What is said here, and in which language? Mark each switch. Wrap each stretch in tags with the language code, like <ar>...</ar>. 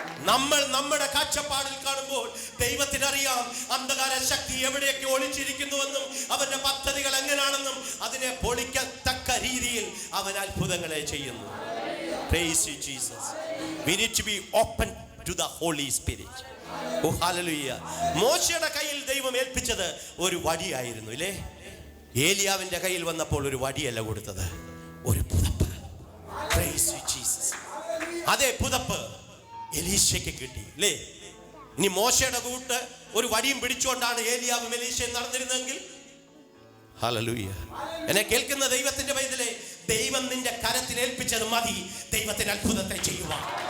<ml>നമ്മൾ നമ്മുടെ കാഴ്ചപ്പാടിൽ കാണുമ്പോൾ ദൈവത്തിനറിയാം അന്ധകാര ശക്തി എവിടെയൊക്കെ ഒളിച്ചിരിക്കുന്നുവെന്നും അവന്റെ പദ്ധതികൾ എങ്ങനെയാണെന്നും അതിനെ പൊളിക്കത്തക്ക രീതിയിൽ അവൻ അത്ഭുതങ്ങളെ ചെയ്യുന്നു.</ml> <en>Praise you, Jesus. We need to be open to the Holy Spirit. Oh, hallelujah.</en> <ml>മോശയുടെ കയ്യിൽ ദൈവം ഏൽപ്പിച്ചത് ഒരു വടിയായിരുന്നു ഇല്ലേ? ഏലിയാവിന്റെ കയ്യിൽ വന്നപ്പോൾ ഒരു വടിയല്ല കൊടുത്തത്, ഒരു പുതപ്പ്.</ml> <en>Praise you, Jesus.</en> <ml>അതേ പുതപ്പ് എലീശയ്ക്ക് കിട്ടി അല്ലേ? ഇനി മോശയുടെ കൂട്ട് ഒരു വടിയും പിടിച്ചുകൊണ്ടാണ് ഏലിയാവും എലീശയും നടന്നിരുന്നെങ്കിൽ, ഹല്ലേലൂയ, എന്നെ കേൾക്കുന്ന ദൈവത്തിന്റെ പൈതലേ, ദൈവം നിന്റെ കരത്തിൽ ഏൽപ്പിച്ചത് മതി ദൈവത്തിന് അത്ഭുതത്തെ ചെയ്യുവാൻ.</ml>